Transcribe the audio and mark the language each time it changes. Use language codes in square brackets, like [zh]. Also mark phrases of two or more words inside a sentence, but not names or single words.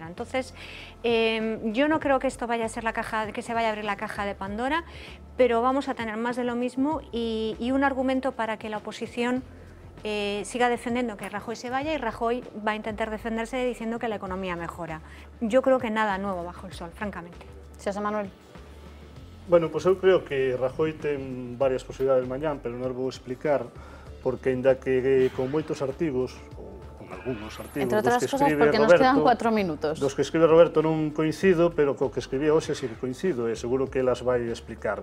[es] Entonces, yo no creo que esto vaya a ser que se vaya a abrir la caja de Pandora, pero vamos a tener más de lo mismo y un argumento para que la oposición siga defendiendo que Rajoy se vaya, y Rajoy va a intentar defenderse diciendo que la economía mejora. Yo creo que nada nuevo bajo el sol, francamente. José Manuel. [gl] Bueno, pois eu creo que Rajoy ten varias posibilidades mañán, pero non vou explicar, porque ainda que con moitos artigos, ou con algúns artigos, [es] entre outras cosas porque nos quedan 4 minutos. [gl] Dos que escribe Roberto non coincido, pero co que escribía hoxe sí que coincido, e seguro que elas vai explicar.